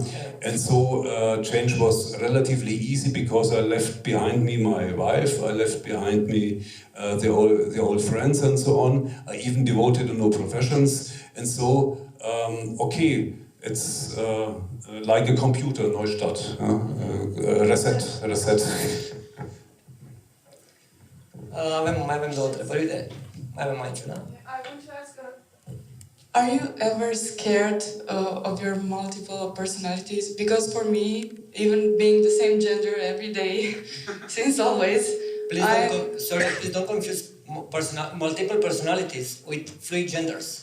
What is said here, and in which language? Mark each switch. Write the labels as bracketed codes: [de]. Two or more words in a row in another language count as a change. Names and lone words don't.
[en] And so change was relatively easy because I left behind me my wife, I left behind me the old friends and so on. I even devoted to no professions. And so, it's like a computer, Neustart. Reset. [ro] Mai avem două întrebări, mai avem aici una. [en] I want to ask, are you ever scared of your multiple personalities? Because for me, even being the same gender every day, since always, Please don't confuse multiple personalities with fluid genders.